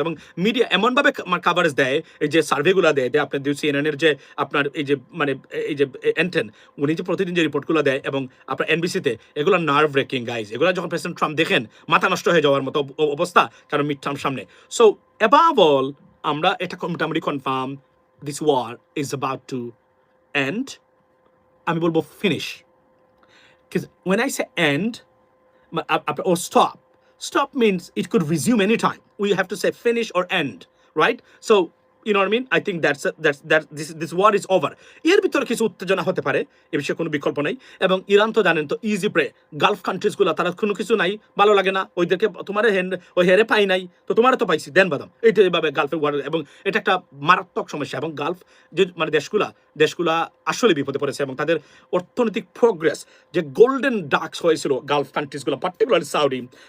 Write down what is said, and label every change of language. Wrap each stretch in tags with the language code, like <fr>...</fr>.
<bn>এবং মিডিয়া এমনভাবে কাভারেজ দেয়, এই যে সার্ভেগুলো দেয়, আপনার সিএনএনের যে আপনার এই যে মানে এই যে এন্টেন, উনি যে প্রতিদিন যে রিপোর্টগুলো দেয়, এবং আপনার এনবিসিতে, এগুলো নার্ভ ব্রেকিং গাইজ। এগুলো যখন প্রেসিডেন্ট ট্রাম্প দেখেন, মাথা নষ্ট হয়ে যাওয়ার মতো অবস্থা, কারণ মিড টার্ম সামনে। সো অ্যাবাভ অল, আমরা এটা মোটামুটি confirm,</bn> <en>This war is about to end.</en> <bn>আমি বলবো finish,</bn> <en>because when I say end or stop means it could resume anytime. we have to say finish or end, right? So you know what I mean? I think this war is over.</en> <bn>এর ভিতরে কিছু উত্তেজনা হতে পারে, এ বিষয়ে কোনো বিকল্প নাই। এবং ইরান তো জানেন তো ইজি প্রে, গালফ কান্ট্রিজগুলো তারা কোনো কিছু নাই, ভালো লাগে না, ওইদেরকে তোমার ওই হেরে পাই নাই, তো তোমারও তো পাইছি দেন বাদাম, এইটা এইভাবে গালফের ওয়ার। এবং এটা একটা মারাত্মক সমস্যা। এবং গালফ যে মানে দেশগুলা আসলে বিপদে পড়েছে, এবং তাদের অর্থনৈতিক প্রোগ্রেস যে গোল্ডেন ডাক্স হয়েছিল গালফ কান্ট্রিজগুলো, পার্টিকুলারলি সৌদি।</bn>